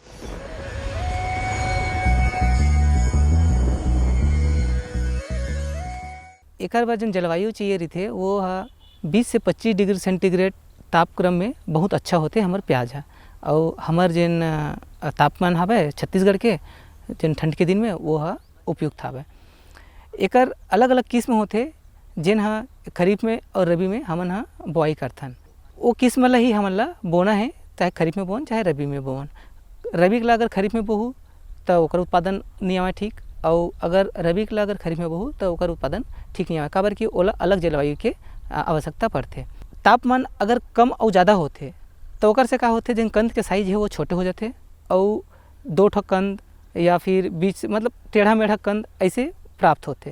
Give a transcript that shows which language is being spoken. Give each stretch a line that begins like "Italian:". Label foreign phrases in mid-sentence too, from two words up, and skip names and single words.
Chhattisgarhi: एकर बर जन जलवायु चाहिए रही वो 20 से 25
English: degree centigrade
Chhattisgarhi: तापक्रम में बहुत अच्छा होते हमार प्याज है। और हमार जन तापमान हवे छत्तीसगढ़ के जन ठंड के दिन में वो उपयुक्त हवे। एकर अलग अलग किस्म होते जिन खरीफ में और रबी में हमन बोआई करथन। वो किस्म ला ही हमन ला बोना है, चाहे खरीफ में बोन चाहे रबी में बोन। रबी ला अगर खरीफ में बोहू तो ओकर उत्पादन नहीं आवे ठीक, और अगर रबी ला अगर खरीफ में बोहू तो ओकर उत्पादन ठीक नहीं आवे, काबर कि ओला अलग जलवायु के आवश्यकता पड़ते। तापमान अगर कम और ज़्यादा होते तो ओकर से का होते, जिन कंद के साइज है वो छोटे हो जाते और 2 ठो कंद या फिर बीच मतलब टेढ़ा मेढ़ा कंद ऐसे प्राप्त होते।